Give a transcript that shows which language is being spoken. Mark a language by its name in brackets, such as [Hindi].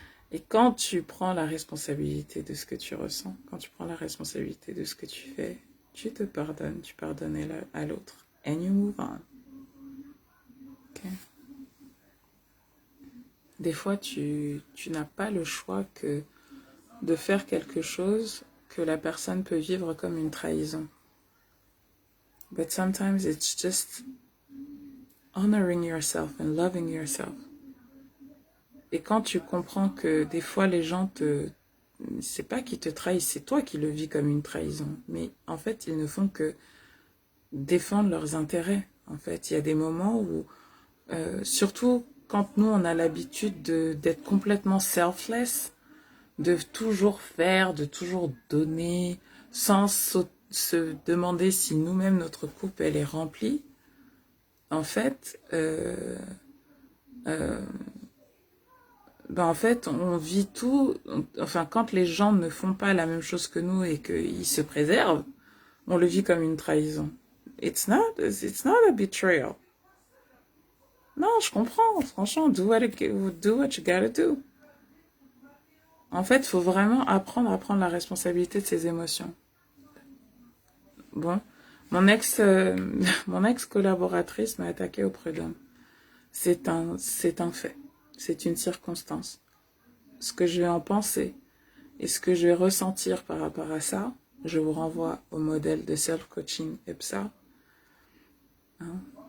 [French] Et quand tu prends la responsabilité de ce que tu ressens, quand tu prends la responsabilité de ce que tu fais, tu te pardonnes, tu pardonnes à l'autre. [English] And you move on. Okay? [French] Des fois, tu n'as pas le choix que de faire quelque chose que la personne peut vivre comme une trahison. [English] But sometimes it's just honoring yourself and loving yourself. [French] Et quand tu comprends que des fois les gens c'est pas qu'ils te trahissent, c'est toi qui le vis comme une trahison. Mais en fait, ils ne font que défendre leurs intérêts. En fait, il y a des moments où, surtout quand nous, on a l'habitude d'être complètement selfless, de toujours faire, de toujours donner, sans se demander si nous-mêmes, notre coupe, elle est remplie. En fait, on vit tout. Enfin, quand les gens ne font pas la même chose que nous et qu'ils se préservent, on le vit comme une trahison. [English] It's not a betrayal. [French] Non, je comprends. [English] Franchement, do what you gotta do. [French] En fait, il faut vraiment apprendre à prendre la responsabilité de ses émotions. Bon, mon ex collaboratrice m'a attaqué au prud'homme. C'est un fait. C'est une circonstance. Ce que je vais en penser et ce que je vais ressentir par rapport à ça, je vous renvoie au modèle de self-coaching EPSA. Hein?